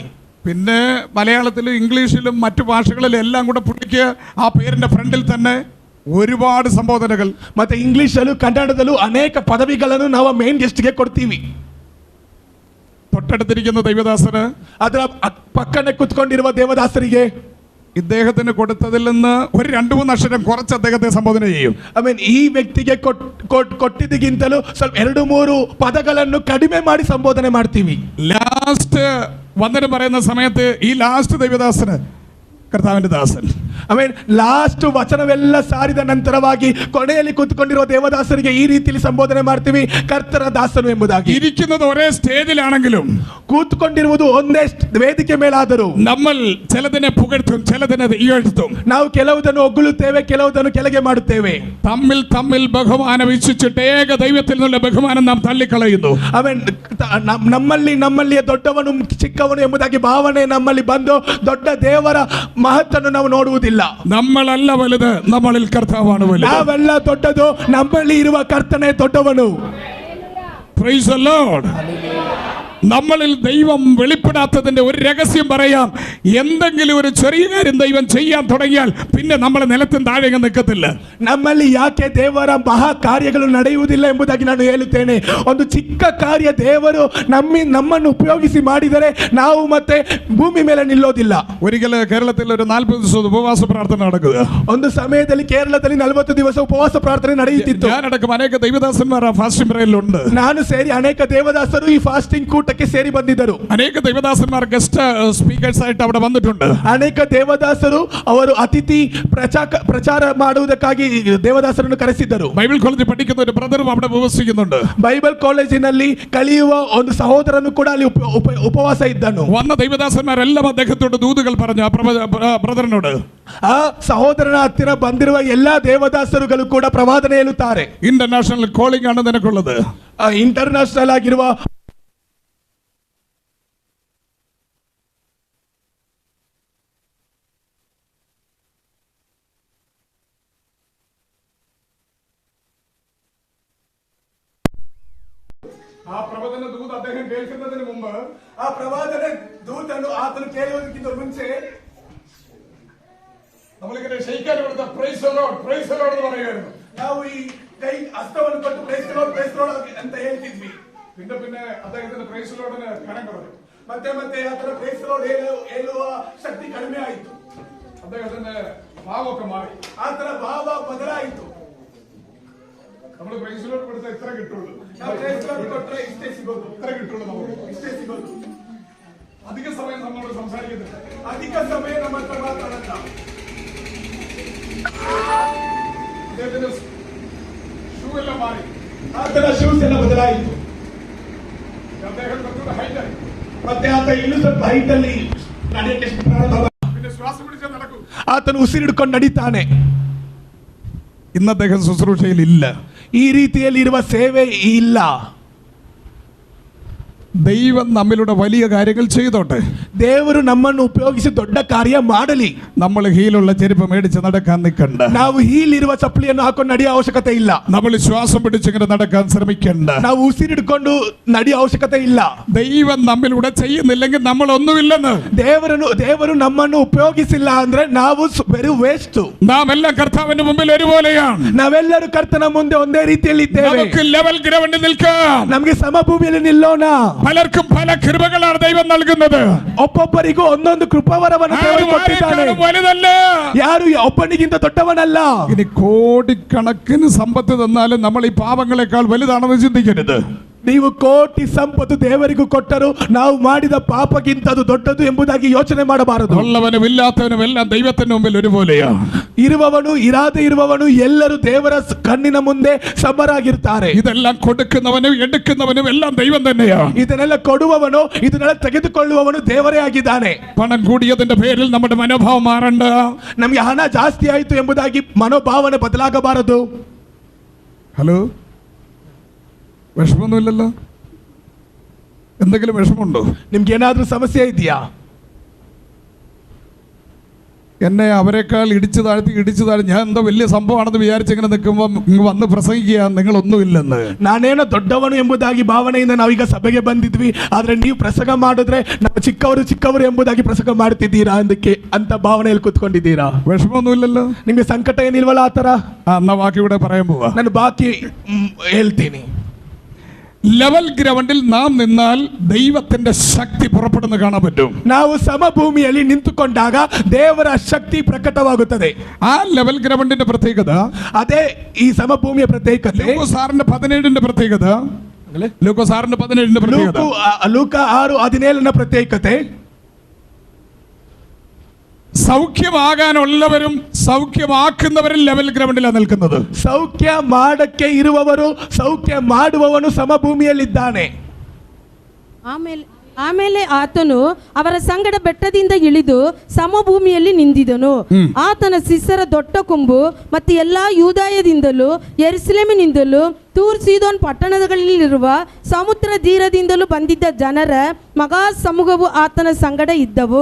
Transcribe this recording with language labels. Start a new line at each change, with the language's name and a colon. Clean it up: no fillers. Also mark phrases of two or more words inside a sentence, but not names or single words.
Malayalam: പിന്നെ മലയാളത്തിലും ഇംഗ്ലീഷിലും മറ്റു ഭാഷകളിലും എല്ലാം കൂടെ പുള്ളിക്ക് ആ പേരിന്റെ ഫ്രണ്ടിൽ തന്നെ ഒരുപാട് സംബോധനകൾ.
Kannada: ಮತ್ತೆ ಇಂಗ್ಲಿಷಲ್ಲೂ ಕನ್ನಡದಲ್ಲೂ ಅನೇಕ ಪದವಿಗಳನ್ನು ನಾವು ಮೇನ್ ಗೆಸ್ಟ್ಗೆ ಕೊಡ್ತೀವಿ.
Malayalam: തൊട്ടടുത്തിരിക്കുന്ന ദൈവദാസന്
Kannada: ಅದರ ಪಕ್ಕನೆ ಕುತ್ಕೊಂಡಿರುವ ದೇವದಾಸರಿಗೆ
Malayalam: ഇദ്ദേഹത്തിന് കൊടുത്തതിൽ നിന്ന് ഒരു 2-3 അക്ഷരം കുറച്ച് അദ്ദേഹത്തെ സംബോധന ചെയ്യും.
Kannada: ಈ ವ್ಯಕ್ತಿಗೆ ಕೊಟ್ಟಿದ್ದಕ್ಕಿಂತಲೂ ಸ್ವಲ್ಪ 2-3 ಪದಗಳನ್ನು ಕಡಿಮೆ ಮಾಡಿ ಸಂಬೋಧನೆ ಮಾಡ್ತೀವಿ.
Malayalam: ലാസ്റ്റ് വന്ദനം പറയുന്ന സമയത്ത് ഈ ലാസ്റ്റ് ദൈവദാസന് കർത്താവിന്റെ ദാസൻ.
Kannada: ಲಾಸ್ಟ್ ವಚನವೆಲ್ಲ ಸಾರಿದ ನಂತರವಾಗಿ ಕೊನೆಯಲ್ಲಿ ಕೂತ್ಕೊಂಡಿರುವ ದೇವದಾಸರಿಗೆ ಈ ರೀತಿಯಲ್ಲಿ ಸಂಬೋಧನೆ ಮಾಡ್ತೀವಿ, ಕರ್ತರ ದಾಸನು ಎಂಬುದಾಗಿ.
Malayalam: ഇരിക്കുന്നത് ഒരേ സ്റ്റേജിലാണെങ്കിലും
Kannada: ಕೂತ್ಕೊಂಡಿರುವುದು ಒಂದೇ ವೇದಿಕೆ ಮೇಲಾದರೂ
Malayalam: നമ്മൾ ചിലതിനെ പുകഴ്ത്തും, ചിലതിനെ ഇഴഴ്ത്തും.
Kannada: ನಾವು ಕೆಲವುದನ್ನು ಹೊಗಳುತ್ತೇವೆ, ಕೆಲವುದನ್ನು ಕೆಳಗೆ ಮಾಡುತ್ತೇವೆ.
Malayalam: തമ്മിൽ തമ്മിൽ ബഹുമാനം ഇച്ഛിച്ചിട്ട് ഏക ദൈവത്തിൽ നിന്നുള്ള ബഹുമാനം നാം തള്ളിക്കളയുന്നു.
Kannada: ನಮ್ಮಲ್ಲಿ ದೊಡ್ಡವನು ಚಿಕ್ಕವನು ಎಂಬುದಾಗಿ ಭಾವನೆ ನಮ್ಮಲ್ಲಿ ಬಂದು ದೊಡ್ಡ ದೇವರ ಮಹತ್ತನ್ನು ನಾವು ನೋಡುವುದಿಲ್ಲ.
Malayalam: നമ്മളല്ല വലുത്, നമ്മളിൽ കർത്താവാണ് വലുത്.
Kannada: ನಾವೆಲ್ಲ ದೊಡ್ಡದು, ನಮ್ಮಲ್ಲಿ ಇರುವ ಕರ್ತನೇ ದೊಡ್ಡವನು.
English: Praise the Lord.
Malayalam: നമ്മളിൽ ദൈവം വെളിപ്പെടാത്തതിന്റെ ഒരു രഹസ്യം പറയാം. എന്തെങ്കിലും ഒരു ചെറിയ കാര്യം ദൈവം ചെയ്യാൻ തുടങ്ങിയാൽ പിന്നെ നമ്മളെ നിലത്തും താഴെ നിൽക്കത്തില്ല.
Kannada: ನಮ್ಮಲ್ಲಿ ಯಾಕೆ ದೇವರ ಮಹಾ ಕಾರ್ಯಗಳು ನಡೆಯುವುದಿಲ್ಲ ಎಂಬುದಾಗಿ ನಾನು ಹೇಳುತ್ತೇನೆ. ಒಂದು ಚಿಕ್ಕ ಕಾರ್ಯ ದೇವರು ನಮ್ಮನ್ನು ಉಪಯೋಗಿಸಿ ಮಾಡಿದರೆ ನಾವು ಮತ್ತೆ ಭೂಮಿ ಮೇಲೆ ನಿಲ್ಲೋದಿಲ್ಲ.
Malayalam: ഒരിക്കൽ കേരളത്തിൽ ഒരു 40 ദിവസം ഉപവാസ പ്രാർത്ഥന നടക്കുക.
Kannada: ಒಂದು ಸಮಯದಲ್ಲಿ ಕೇರಳದಲ್ಲಿ 40 ದಿವಸ ಉಪವಾಸ ಪ್ರಾರ್ಥನೆ ನಡೆಯುತ್ತಿತ್ತು.
Malayalam: ഞാനടക്കം അനേക ദൈവദാസന്മാർ ആ ഫാസ്റ്റിംഗ് പ്രേയറിലുണ്ട്.
Kannada: ನಾನು ಸೇರಿ ಅನೇಕ ದೇವದಾಸರು ಈ ಫಾಸ್ಟಿಂಗ್ ಕೂಟಕ್ಕೆ ಸೇರಿ ಬಂದಿದ್ದರು.
Malayalam: അനേക ദേവദാസന്മാർ
English: guest speakers
Malayalam: ആയിട്ട് അവിടെ വന്നിട്ടുണ്ട്.
Kannada: ಅನೇಕ ದೇವದಾಸರು ಅವರು ಅತಿಥಿ ಪ್ರಚಾರ ಮಾಡುವುದಕ್ಕಾಗಿ ದೇವದಾಸರನ್ನು ಕರೆಸಿದ್ದರು.
Malayalam: ബൈബിൾ കോളേജിൽ പഠിക്കുന്ന ഒരു ബ്രദറും അവിടെ ഉപവസിക്കുന്നുണ്ട്.
Kannada: ಬೈಬಲ್ ಕಾಲೇಜಿನಲ್ಲಿ ಕಲಿಯುವ ಒಂದು ಸಹೋದರನು ಕೂಡ ಅಲ್ಲಿ ಉಪವಾಸ ಇದ್ದನು.
Malayalam: വന്ന ദൈവദാസന്മാരെല്ലാം അദ്ദേഹത്തോട് ദൂതുകൾ പറഞ്ഞു. ആ ബ്രദറിനോട്
Kannada: ಆ ಸಹೋದರನ ಹತ್ತಿರ ಬಂದಿರುವ ಎಲ್ಲಾ ದೇವದಾಸರುಗಳು ಕೂಡ ಪ್ರವಾದನೆ ಹೇಳುತ್ತಾರೆ.
English: international calling
Malayalam: ആണ് നിനക്കുള്ളത്.
Kannada: ಇಂಟರ್ನ್ಯಾಷನಲ್ ಆಗಿರುವ
Malayalam: ആ പ്രവചന ദൂത് അദ്ദേഹം കേൾക്കുന്നതിന് മുമ്പ്,
Kannada: ಆ ಪ್ರವಾದನೆ ದೂತನು ಆತನು ಕೇಳುವುದಕ್ಕಿಂತ ಮುಂಚೆ
Malayalam: നമ്മളിങ്ങനെ ഷെയ്ക്കാൻ കൊടുത്ത
English: Praise the Lord, Praise the Lord
Malayalam: എന്ന് പറയുമായിരുന്നു.
Kannada: ನಾವು ಈ ಕೈ ಹಸ್ತವನ್ನು ಕೊಟ್ಟು
English: Praise the Lord, Praise the Lord
Kannada: ಅಂತ ಹೇಳ್ತಿದ್ವಿ.
Malayalam: പിന്നെ അദ്ദേഹത്തിന്
English: Praise the Lord
Malayalam: കനം കുറഞ്ഞു.
Kannada: ಮತ್ತೆ ಆತನ
English: Praise the Lord
Kannada: ಹೇಳುವ ಶಕ್ತಿ ಕಡಿಮೆ ಆಯಿತು.
Malayalam: അദ്ദേഹത്തിന്റെ ഭാവമൊക്കെ മാറി.
Kannada: ಆತನ ಭಾವ ಬದಲಾಯಿತು.
Malayalam: നമ്മൾ
English: Praise the Lord
Malayalam: കൊടുത്താൽ ഇത്ര കിട്ടുള്ളൂ,
Kannada: ನಾವು
English: Praise the Lord
Kannada: ಕೊಟ್ಟರೆ ಇಷ್ಟೇ ಸಿಗೋದು,
Malayalam: ഇത്ര കിട്ടുള്ളൂ, നമുക്ക്
Kannada: ಇಷ್ಟೇ ಸಿಗೋದು.
Malayalam: അധിക സമയം നമ്മളോട് സംസാരിക്കുന്നില്ല.
Kannada: ಅಧಿಕ ಸಮಯ ನಮ್ಮ ಹತ್ರ ಮಾತಾಡಲ್ಲ.
Malayalam: അദ്ദേഹത്തിന്റെ ഷൂ എല്ലാം മാറി.
Kannada: ಆತನ ಶೂಸ್ ಎಲ್ಲ ಬದಲಾಯಿತು.
Malayalam: അദ്ദേഹം കുറച്ചുകൂടെ ഹൈറ്റ് ആയി.
Kannada: ಮತ್ತೆ ಆತ ಇನ್ನೂ ಸ್ವಲ್ಪ ಹೈಟ್ ಅಲ್ಲಿ ನಡೆಯಕ್ಕೆ ಪ್ರಾರಂಭ.
Malayalam: പിന്നെ ശ്വാസം പിടിച്ചാൽ നടക്കും.
Kannada: ಆತನು ಉಸಿರಿಡ್ಕೊಂಡು ನಡೀತಾನೆ.
Malayalam: ഇന്ന് അദ്ദേഹം ശുശ്രൂഷയിൽ ഇല്ല.
Kannada: ಈ ರೀತಿಯಲ್ಲಿ ಇರುವ ಸೇವೆ ಇಲ್ಲ.
Malayalam: ദൈവം നമ്മളുടെ വലിയ കാര്യങ്ങൾ ചെയ്തോട്ടെ.
Kannada: ದೇವರು ನಮ್ಮನ್ನು ಉಪಯೋಗಿಸಿ ದೊಡ್ಡ ಕಾರ್ಯ ಮಾಡಲಿ.
Malayalam: നമ്മൾ ഹീലുള്ള ചെരുപ്പ് മേടിച്ച് നടക്കാൻ നിൽക്കണ്ട.
Kannada: ನಾವು ಹೀಲ್ ಇರುವ ಚಪ್ಪಲಿಯನ್ನು ಹಾಕೊಂಡು ನಡೆಯುವ ಅವಶ್ಯಕತೆ ಇಲ್ಲ.
Malayalam: നമ്മൾ ശ്വാസം പിടിച്ചിങ്ങനെ നടക്കാൻ ശ്രമിക്കണ്ട.
Kannada: ನಾವು ಉಸಿರಿಡ್ಕೊಂಡು ನಡೆಯುವ ಅವಶ್ಯಕತೆ ಇಲ್ಲ.
Malayalam: ദൈവം നമ്മളിലൂടെ ചെയ്യുന്നില്ലെങ്കിൽ നമ്മൾ ഒന്നുമില്ലെന്ന്.
Kannada: ದೇವರು ನಮ್ಮನ್ನು ಉಪಯೋಗಿಸಿಲ್ಲ ಅಂದ್ರೆ ನಾವು ಬರೀ ವೇಸ್ಟ್.
Malayalam: നാം എല്ലാം കർത്താവിന്റെ മുമ്പിൽ ഒരുപോലെയാണ്.
Kannada: ನಾವೆಲ್ಲರೂ ಕರ್ತನ ಮುಂದೆ ಒಂದೇ ರೀತಿಯಲ್ಲಿ ಇದ್ದೇವೆ.
Malayalam: നമുക്ക്
English: level ground
Malayalam: നിൽക്കാം.
Kannada: ನಮಗೆ ಸಮಭೂಮಿಯಲ್ಲಿ ನಿಲ್ಲೋಣ.
Malayalam: പലർക്കും പല കൃപകളാണ് ദൈവം നൽകുന്നത്.
Kannada: ಒಬ್ಬೊಬ್ಬರಿಗೂ ಒಂದೊಂದು ಕೃಪಾವರವನ್ನು ದೇವರು
Malayalam: ആരും
Kannada: ಕೊಟ್ಟಿದ್ದಾನೆ.
Malayalam: ആരെക്കാളും വലുതല്ല.
Kannada: ಯಾರು ಒಬ್ಬನಿಗಿಂತ ದೊಡ್ಡವನಲ್ಲ.
Malayalam: ഇനി കോടിക്കണക്കിന് സമ്പത്ത് തന്നാലും നമ്മൾ ഈ പാപങ്ങളെക്കാൾ വലുതാണെന്ന് ചിന്തിക്കരുത്.
Kannada: ನೀವು ಕೋಟಿ ಸಂಪತ್ತು ದೇವರಿಗೂ ಕೊಟ್ಟರು ನಾವು ಮಾಡಿದ ಪಾಪಕ್ಕಿಂತ ಅದು ದೊಡ್ಡದು ಎಂಬುದಾಗಿ ಯೋಚನೆ ಮಾಡಬಾರದು.
Malayalam: ഉള്ളവനും ഇല്ലാത്തവനും എല്ലാം ദൈവത്തിന്റെ മുമ്പിൽ ഒരുപോലെയാ.
Kannada: ಇರುವವನು ಇರಾದೆ ಇರುವವನು ಎಲ್ಲರೂ ದೇವರ ಕಣ್ಣಿನ ಮುಂದೆ ಸಮರಾಗಿರ್ತಾರೆ.
Malayalam: ഇതെല്ലാം കൊടുക്കുന്നവനും എടുക്കുന്നവനും എല്ലാം ദൈവം തന്നെയാ.
Kannada: ಇದನ್ನೆಲ್ಲ ಕೊಡುವವನು ಇದನ್ನೆಲ್ಲ ತೆಗೆದುಕೊಳ್ಳುವವನು ದೇವರೇ ಆಗಿದ್ದಾನೆ.
Malayalam: പണം കൂടിയതിന്റെ പേരിൽ നമ്മുടെ മനോഭാവം മാറണ്ട.
Kannada: ನಮಗೆ ಹಣ ಜಾಸ್ತಿ ಆಯಿತು ಎಂಬುದಾಗಿ ಮನೋಭಾವನೆ ಬದಲಾಗಬಾರದು.
Malayalam: ഹലോ, വിഷമൊന്നുമില്ലല്ലോ? എന്തെങ്കിലും വിഷമമുണ്ടോ?
Kannada: ನಿಮ್ಗೆ ಏನಾದ್ರೂ ಸಮಸ್ಯೆ ಇದೆಯಾ?
Malayalam: എന്നെ അവരെക്കാൾ ഇടിച്ചു താഴ്ത്തി ഞാൻ എന്തോ വലിയ സംഭവമാണെന്ന് വിചാരിച്ചിങ്ങനെ നിൽക്കുമ്പോൾ ഇങ്ങ് വന്ന് പ്രസംഗിക്കുക നിങ്ങളൊന്നുമില്ലെന്ന്.
Kannada: ನಾನೇನೋ ದೊಡ್ಡವನು ಎಂಬುದಾಗಿ ಭಾವನೆಯಿಂದ ನಾವೀಗ ಸಭೆಗೆ ಬಂದಿದ್ವಿ, ಆದ್ರೆ ನೀವು ಪ್ರಸಂಗ ಮಾಡಿದ್ರೆ ನಾವು ಚಿಕ್ಕವರು ಎಂಬುದಾಗಿ ಪ್ರಸಂಗ ಮಾಡ್ತಿದ್ದೀರಾ ಅದಕ್ಕೆ ಅಂತ ಭಾವನೆಯಲ್ಲಿ ಕೂತ್ಕೊಂಡಿದ್ದೀರಾ?
Malayalam: വിഷമമൊന്നുമില്ലല്ലോ?
Kannada: ನಿಮ್ಗೆ ಸಂಕಟ ಏನಿಲ್ವಲ್ಲ ಆ ತರ?
Malayalam: എന്നാ ബാക്കി ഇവിടെ പറയാൻ പോവാ.
Kannada: ನಾನು ಬಾಕಿ ಹೇಳ್ತೀನಿ.
English: level ground
Malayalam: നാം നിന്നാൽ ദൈവത്തിന്റെ ശക്തി പുറപ്പെടുന്ന കാണാൻ പറ്റും.
Kannada: ನಾವು ಸಮಭೂಮಿಯಲ್ಲಿ ನಿಂತುಕೊಂಡಾಗ ದೇವರ ಶಕ್ತಿ ಪ್ರಕಟವಾಗುತ್ತದೆ.
Malayalam: ആ
English: level ground
Malayalam: പ്രത്യേകത,
Kannada: ಅದೇ ಈ ಸಮಭೂಮಿಯ ಪ್ರತ್ಯೇಕತೆ.
Malayalam: ലൂക്കോസാറിന്റെ 17ന്റെ പ്രത്യേകത, ലൂക്കോസാറിന്റെ 17ന്റെ പ്രത്യേകത,
Kannada: ಲೂಕ 6:17 ಪ್ರತ್ಯೇಕತೆ.
Malayalam: സൗഖ്യമാകാനുള്ളവരും സൗഖ്യമാക്കുന്നവരും
English: level ground
Malayalam: നിൽക്കുന്നത്.
Kannada: ಸೌಖ್ಯ ಮಾಡಕ್ಕೆ ಇರುವವರು ಸೌಖ್ಯ ಮಾಡುವವನು ಸಮಭೂಮಿಯಲ್ಲಿದ್ದಾನೆ. ಆಮೇಲೆ ಆತನು ಅವರ ಸಂಗಡ ಬೆಟ್ಟದಿಂದ ಇಳಿದು ಸಮಭೂಮಿಯಲ್ಲಿ ನಿಂತಿದನು. ಆತನ ಶಿಷ್ಯರ ದೊಡ್ಡ ಕೊಂಬು ಮತ್ತು ಎಲ್ಲಾ ಯೂದಾಯದಿಂದಲೂ ಯೆರೂಸಲೇಮಿನಿಂದಲೂ ತೂರ್ ಸೀದೋನ್ ಪಟ್ಟಣಗಳಲ್ಲಿರುವ ಸಮುದ್ರ ತೀರದಿಂದಲೂ ಬಂದಿದ್ದ ಜನರ ಮಗಾ ಸಮೂಹವು ಆತನ ಸಂಗಡ ಇದ್ದವು.